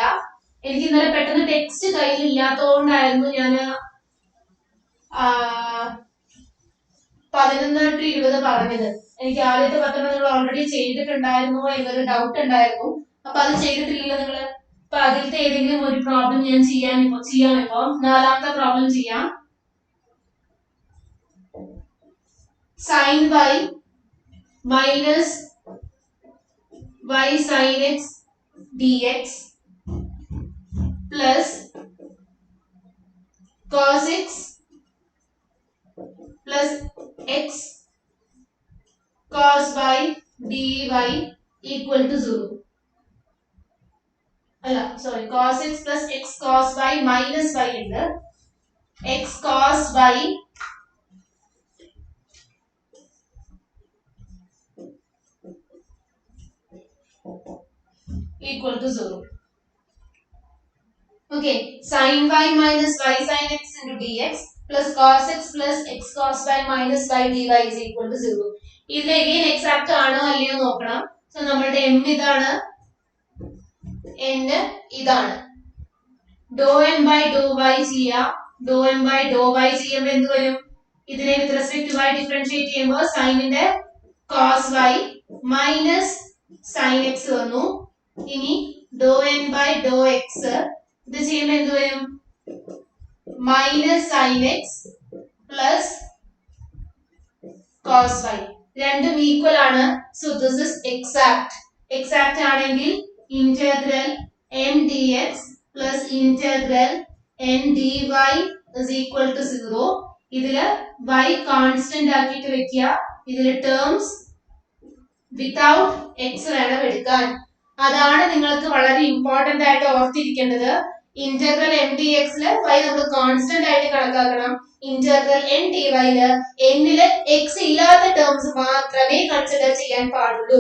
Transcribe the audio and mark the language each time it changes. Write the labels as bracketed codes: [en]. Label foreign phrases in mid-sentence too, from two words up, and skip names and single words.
[ml] എനിക്ക് ഇന്നലെ പെട്ടെന്ന് ടെക്സ്റ്റ് കയ്യിൽ ഇല്ലാത്തതുകൊണ്ടായിരുന്നു ഞാൻ 11 to 20 പറഞ്ഞത്. എനിക്ക് ആദ്യത്തെ 10 നിങ്ങൾ ഓൾറെഡി ചെയ്തിട്ടുണ്ടായിരുന്നോ എന്നൊരു ഡൗട്ട് ഉണ്ടായിരുന്നു. അപ്പൊ അത് ചെയ്തിട്ടില്ലല്ലോ നിങ്ങള്. അപ്പൊ അതിലത്തെ ഏതെങ്കിലും ഒരു പ്രോബ്ലം ഞാൻ ചെയ്യാം ഇപ്പൊ. നാലാമത്തെ പ്രോബ്ലം ചെയ്യാം. [en] sin y minus y sin x dx plus cos x plus x cos y dy equal to 0. Sorry, cos x plus x cos y minus y ഉണ്ട്. x cos y equal to 0. Okay, sin y minus y sin x into dx plus cos x plus x cos y minus y dy is equal to 0. [ml] ഇതിൽ [en] again exact [ml] ആണോ അല്ലയോ നോക്കണം. സോ നമ്മളുടെ m ഇതാണ്, n ഇതാണ്. [en] dou m by dou y [ml] ചെയ്യാം. [en] dou m by dou y [ml] ചെയ്യുമ്പോൾ എന്ത് വരും? ഇതിനെ [en] with respect to y [ml] ഡിഫറൻഷിയേറ്റ് ചെയ്യുമ്പോൾ sin ന്റെ [en] cos y minus sin x [ml] വന്നു. ഇനി [en] dou n by dou x [ml] ഇത് ചെയ്യുമ്പോൾ എന്ത് വരും? [en] minus sin x plus cos y. [ml] രണ്ടും ഈക്വൽ ആണ്. [en] so this is exact. എക്സാക്ട് ആണെങ്കിൽ ഇന്റഗ്രൽ m dx plus integral n dy is equal to 0. [ml] ഇതില് y കോൺസ്റ്റന്റ് ആക്കിയിട്ട് വെക്കുക. ഇതില് [en] terms without x [ml] വേണം എടുക്കാൻ. അതാണ് നിങ്ങൾക്ക് വളരെ ഇമ്പോർട്ടന്റ് ആയിട്ട് ഓർത്തിരിക്കേണ്ടത്. [en] integral m dx [ml] ല് y നമ്മൾ കോൺസ്റ്റന്റ് ആയിട്ട് കണക്കാക്കണം. [en] integral n dy [ml] ല് n ല് x ഇല്ലാത്ത ടേംസ് മാത്രമേ കൺസിഡർ ചെയ്യാൻ പാടുള്ളൂ.